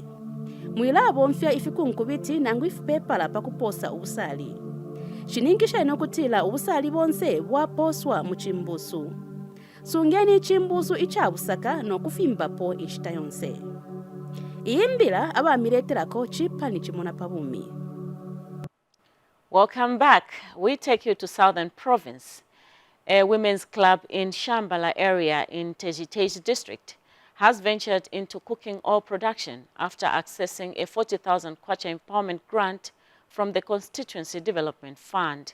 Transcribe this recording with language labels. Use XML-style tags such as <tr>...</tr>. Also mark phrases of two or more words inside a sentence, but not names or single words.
<bem>Mwila bomfya ifikunkubiti nangu ifupepala pakuposa ubusali. Shiningisha inokutila ubusali bonse bwaposwa mu chimbusu. Sungeni chimbusu ichabusaka no kufimbapo inshita yonse. Iimbila abamireterako chipani chimona pabumi.</bem> <en>Welcome back. We take you to Southern Province. A women's club in Shambhala area in Teji district has ventured into cooking oil production after accessing a 40,000 kwacha empowerment grant from the Constituency Development Fund.</en>